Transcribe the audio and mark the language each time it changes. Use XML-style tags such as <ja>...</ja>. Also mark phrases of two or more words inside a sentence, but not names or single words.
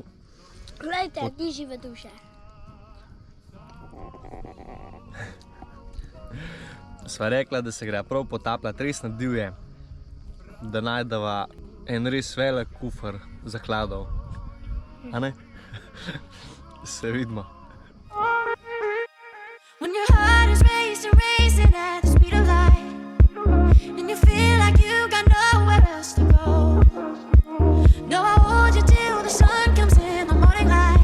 <sl>Glejte, ni žive duše. Sva rekla, da se gre prav potapljati res na divje, da najdeva en res velik kufer zakladov. A ne? Se vidimo.</sl> <en>When your heart is racing, racing at the speed of light, and you feel like you got nowhere else to go. No, I hold you till the sun comes in the morning light.</en>